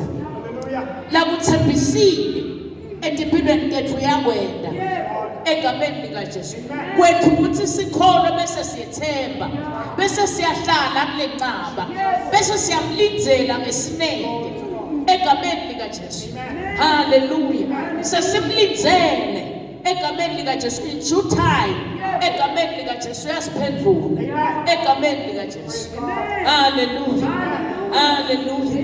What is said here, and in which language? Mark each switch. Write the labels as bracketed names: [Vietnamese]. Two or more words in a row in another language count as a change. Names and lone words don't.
[Swati] La kuthembisile etiphilweni tethu uyakwenza egameni likaJesu. Kwethu ukuthi sikholwe bese siyethemba bese siyahlala kule ncaba bese siyamlindzela ngesineke egameni likaJesu. Haleluya. Sesimlindzele egameni likaJesu [English] in due time [Swati] egameni likaJesu uyasiphendula egameni likaJesu. Haleluya, haleluya.